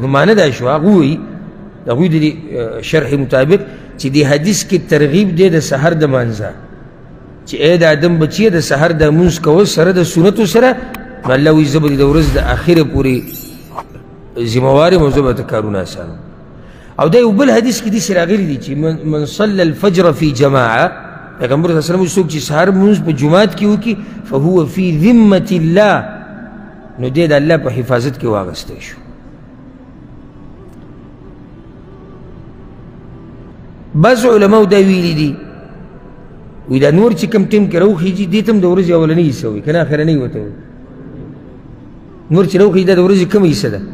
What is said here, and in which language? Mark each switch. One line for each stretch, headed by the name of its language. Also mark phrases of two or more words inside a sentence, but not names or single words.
Pashto: نو معنی دا شو هغوی د دې شرح مطابق چې دې حدیث کې ترغیب دی د سحر د مانځه چې ای د آدم بچیه د سحر د مونځ کول سره د سنتو سره نو الله وایي زه به د ورځ د اخره پورې ذمهوار یم او زه به ته کارونه اسانوم. او دا یو بل حدیث کې داسې راغلی دی چې
Arabic: من صلى الفجر في جماعه،
Pashto: پیغمبر
Arabic: صلی الله علیه وسلم
Pashto: څوک چې سحر مونځ په جومات کې وکړي
Arabic: فهو فی ذمة الله،
Pashto: نو دی د الله په حفاظت کې واغستی شو. بعض علماو دا ویلي دي وایي دا نور چې کوم ټیم کې راوخیږي دې ته هم د ورځې اولنۍ حصه وایي که نه اخرنۍ ورته وایي. نور چې راوخیږي دا د ورځې کومه حصه ده؟